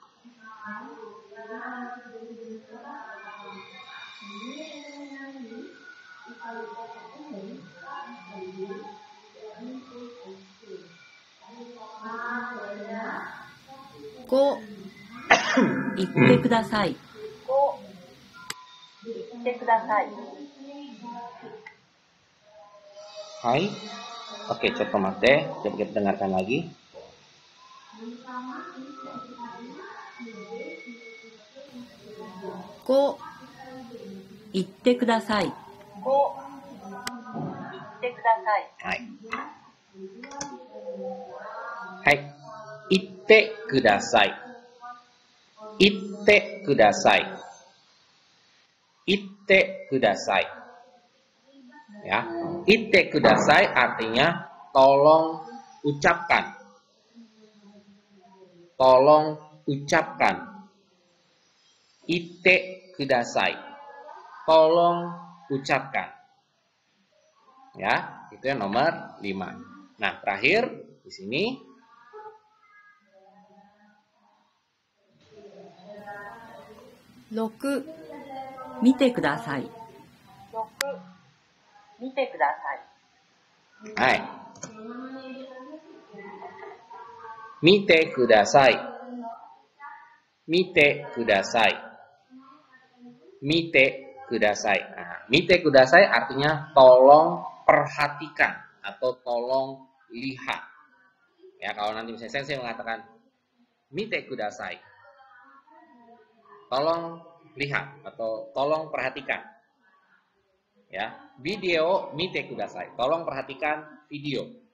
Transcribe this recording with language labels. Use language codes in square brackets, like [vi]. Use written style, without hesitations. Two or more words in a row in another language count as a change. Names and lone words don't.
[ja] Go, 言ってください。言ってください。 [id] Hai. Oke, coba mate. Coba kita dengarkan lagi. [ja] Go, 言ってください。 Go, 言ってください。 Hai. Hai. 言ってください。言ってください. 言ってください. [id] Ya, [ja] 言ってください [id] artinya tolong ucapkan. Tolong ucapkan. [ja] 言ってください. [id] Tolong ucapkan. Ya, itu yang nomor 5. Nah, terakhir di sini [ja] 6、見てください。 6、見てください。 hai. 見てください。見てください. 見てください. [id] Nah, [ja] 見てください [id] artinya tolong perhatikan atau tolong lihat. Ya, kalau nanti misalnya sensei mengatakan [ja] 見てください, [id] tolong lihat atau tolong perhatikan. Ya, video [ja] 見てください, [id] tolong perhatikan video.